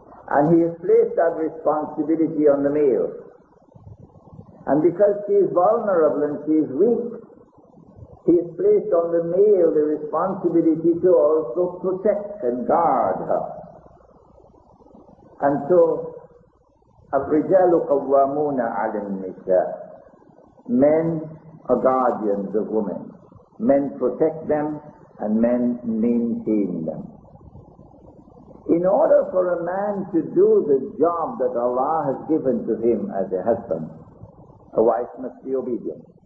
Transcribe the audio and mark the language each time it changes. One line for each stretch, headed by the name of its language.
English: And He has placed that responsibility on the male. And because she is vulnerable and she is weak, He has placed on the male the responsibility to also protect and guard her. And so,
Arabic: الرجال قوامون على النساء.
English: Men are guardians of women. Men protect them and men maintain them. In order for a man to do the job that Allah has given to him as a husband, a wife must be obedient.